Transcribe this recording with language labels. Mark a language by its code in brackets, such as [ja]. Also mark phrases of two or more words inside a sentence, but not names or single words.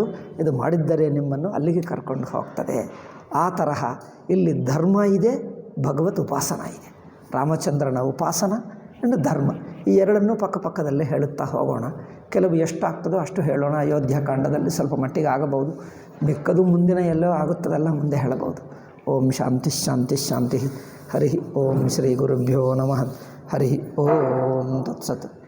[kn] ಇದು ಮಾಡಿದ್ದರೆ ನಿಮ್ಮನ್ನು ಅಲ್ಲಿಗೆ ಕರ್ಕೊಂಡು ಹೋಗ್ತದೆ. ಆ ತರಹ ಇಲ್ಲಿ ಧರ್ಮ ಇದೆ, ಭಗವತ್ ಉಪಾಸನ ಇದೆ. ರಾಮಚಂದ್ರನ ಉಪಾಸನ ಆ್ಯಂಡ್ ಧರ್ಮ, ಈ ಎರಡನ್ನೂ ಪಕ್ಕದಲ್ಲೇ ಹೇಳುತ್ತಾ ಹೋಗೋಣ. ಕೆಲವು ಎಷ್ಟಾಗ್ತದೋ ಅಷ್ಟು ಹೇಳೋಣ. ಅಯೋಧ್ಯಾಕಾಂಡದಲ್ಲಿ ಸ್ವಲ್ಪ ಮಟ್ಟಿಗೆ ಆಗಬಹುದು, ಮಿಕ್ಕದು ಮುಂದಿನ ಎಲ್ಲೋ ಆಗುತ್ತದಲ್ಲ ಮುಂದೆ ಹೇಳಬಹುದು. [sa] ಓಂ ಶಾಂತಿ ಶಾಂತಿ ಶಾಂತಿ. ಹರಿ ಓಂ ಶ್ರೀ ಗುರುಭ್ಯೋ ನಮಃ. ಹರಿ ಓಂ ತತ್ಸತ್.